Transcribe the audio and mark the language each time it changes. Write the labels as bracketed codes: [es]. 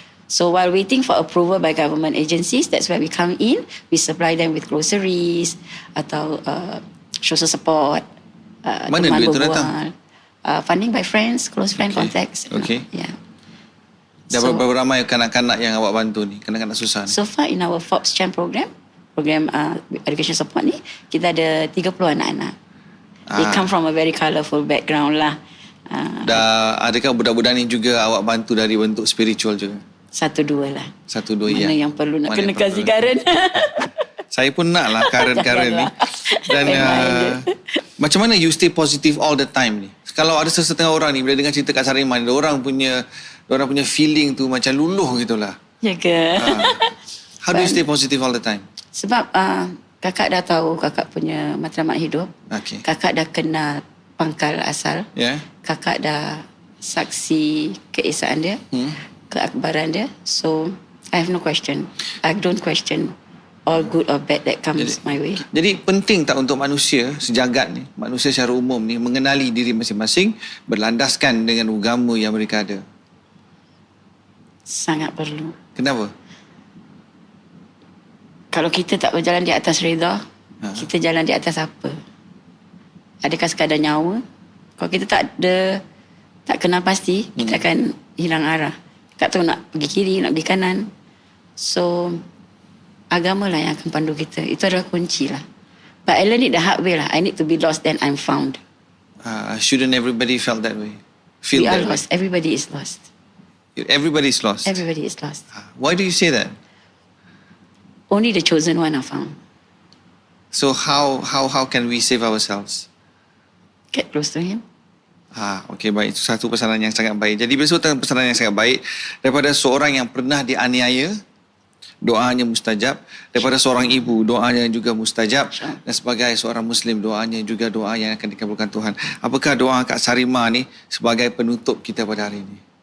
[en] So while waiting for approval by government agencies, that's where we come in. We supply them with groceries atau social support. [ms] Mana duit tu datang? [en] Funding by friends, close friend contacts. Okay. Yeah. [ms] Dah berapa ramai kanak-kanak yang awak bantu ni? Kanak-kanak susah ni? [en] So far in our Forbes Champ program education support ni, [ms] kita ada 30 anak-anak. [en] They come from a very colourful background lah. [ms] Adakah budak-budak ni juga awak bantu dari bentuk spiritual juga? 1-2 lah. 1-2 Mana yang perlu nak kena kasih Karen. Saya pun nak lah Karen ni. Dan macam mana [en] you stay positive all the time [ms] ni? Kalau ada sesetengah orang ni, bila dengar cerita Kak Sarimah ni, orang punya feeling tu macam luluh gitulah. Ya ke? [en] How do you stay positive all the time? [ms] Sebab kakak dah tahu kakak punya matlamat hidup. [en] Okay. [ms] Kakak dah kenal pangkal asal. [en] Yeah. [ms] Kakak dah saksi keesaan dia, keakbaran dia. [en] So, I have no question. I don't question all good or bad that comes my way. [ms] Jadi penting tak untuk manusia sejagat ni, manusia secara umum ni, mengenali diri masing-masing berlandaskan dengan agama yang mereka ada? Sangat perlu. Kenapa? Kalau kita tak berjalan di atas reda, kita jalan di atas apa? Adakah sekadar nyawa? Kalau kita tak kenal pasti, kita akan hilang arah. Tak tahu nak pergi kiri, nak pergi kanan. So, agama lah yang akan pandu kita. Itu adalah kunci lah. [en] But I learned it the hard way [ms] lah. [en] I need to be lost, then I'm found. Shouldn't everybody felt that way? We are lost. Everybody is lost. Everybody is lost. Everybody is lost. Why do you say that? Only the chosen one are found. So how can we save ourselves? Get close to him. [ms] Okey, baik. Itu satu pesanan yang sangat baik. Jadi besok pesanan yang sangat baik daripada seorang yang pernah dianiaya, doanya mustajab. Daripada seorang ibu, doanya juga mustajab. Dan sebagai seorang Muslim, doanya juga doa yang akan dikabulkan Tuhan. Apakah doa Kak Sarimah ni sebagai penutup kita pada hari ini?